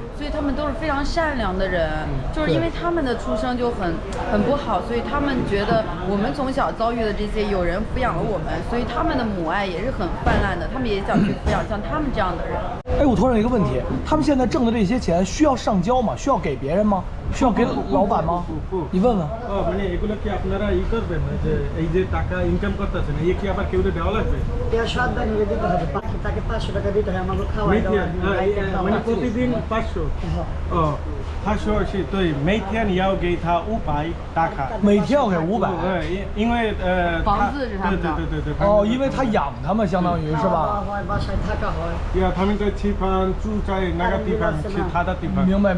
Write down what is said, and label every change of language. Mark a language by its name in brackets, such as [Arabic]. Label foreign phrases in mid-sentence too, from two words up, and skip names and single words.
[Chinese] 所以他们都是非常善良的人，就是因为他们的出生就很不好，所以他们觉得我们从小遭遇的这些有人抚养了我们，所以他们的母爱也是很泛滥的，他们也想去抚养像他们这样的人。哎，我突然有一个问题，他们现在挣的这些钱需要上交吗？需要给别人吗？需要给老板吗？你问问。 [Bangla] মানে এগুলো কি আপনারা করবেন যে এই যে টাকা ইনকাম করতেছেন এই কি আবার কেউ দেওয়া লাগবে? সাবধানে দিতে হবে, তাকে 500 টাকা দিতে হয় আমাকে খাওয়াই দাওয়া। মানে প্রতিদিন [Chinese] 500。500 是对，每天要给他500大卡。每天要给500。因为房子是他们的。对。因为他养他们，相当于是吧？他们在地方住在那个地方，其他的地方。明白。